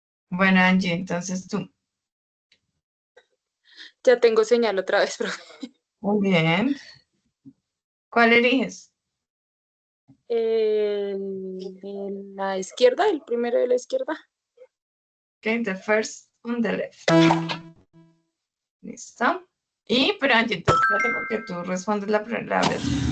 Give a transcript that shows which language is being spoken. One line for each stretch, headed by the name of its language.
Spanish: Bueno, Angie, entonces tú. Ya tengo señal otra vez, profe. Muy bien. ¿Cuál eliges? En la izquierda, el primero de la izquierda.
English: Okay, the first on the left.
Spanish: Listo. Y, pero Angie, entonces espérate porque tú respondes la vez.